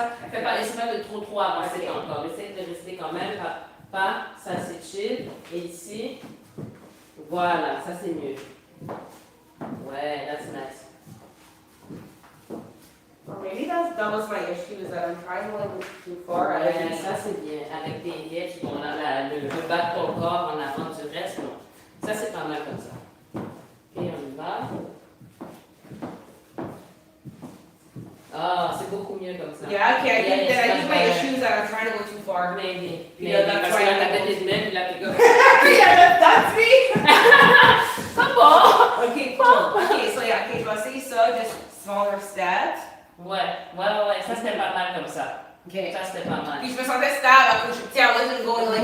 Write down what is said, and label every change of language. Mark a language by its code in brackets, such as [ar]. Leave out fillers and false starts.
[fr] Fais pas, essaie pas de trop avancer encore. Essaie de rester quand même. Pas, ça c'est chill. Et ici, voilà, ça c'est mieux. [en] Ouais, that's nice. Or maybe that was my issue, is that I'm trying to go too far. [fr] Ouais, ça c'est bien. Avec tes hips, le bas de ton corps en avant du reste, non. Ça c'est pas mal comme ça. Et on y va. C'est beaucoup mieux comme ça. [en] Yeah, okay, I think my issue is that I'm trying to go too far. Maybe. That's [fr] why la tête est même, là, tu go. [en] Yeah, that's me! [fr] C'est bon! [en] Okay, cool. Okay, so yeah, [fr] je vais essayer ça, [en] just smaller steps. [fr] Ouais, ça c'était pas mal comme ça. Ça c'était pas mal. Puis je me sentais stable, après [en] I wasn't going like